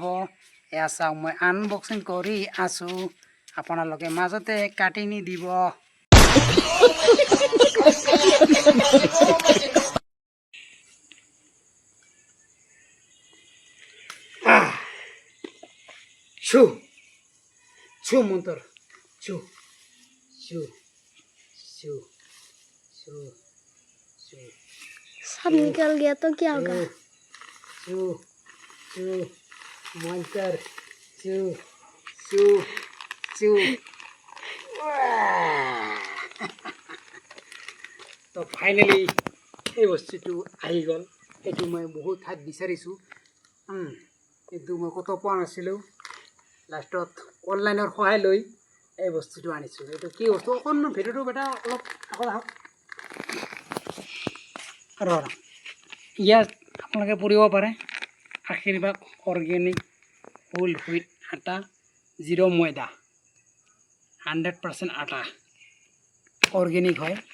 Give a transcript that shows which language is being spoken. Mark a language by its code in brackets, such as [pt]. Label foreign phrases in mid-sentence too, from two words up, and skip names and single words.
[as] এয়া চাওক, মই আনবক্সিং কৰি আছোঁ, আপোনালোকে মাজতে কাটি নিদিব। [hi] छू छू मंतर छू छू छू छू छू सब निकल गया तो क्या होगा? छू छू मंतर छू छू छू तो फाइनली [as] এই বস্তুটো আহি গ'ল। এইটো মই বহুত ঠাইত বিচাৰিছোঁ, কিন্তু মই ক'তো পোৱা নাছিলোঁ। লাষ্টত অনলাইনৰ সহায় লৈ এই বস্তুটো আনিছোঁ। এইটো কি বস্তু অকণমান ভিডিঅ'টো বেটা অলপ আগত আহক। ইয়াত আপোনালোকে পঢ়িব পাৰে আশীৰ্বাদ অৰ্গেনিক হোল হুইট আটা, 0 ময়দা, 100% আটা, অৰ্গেনিক হয়।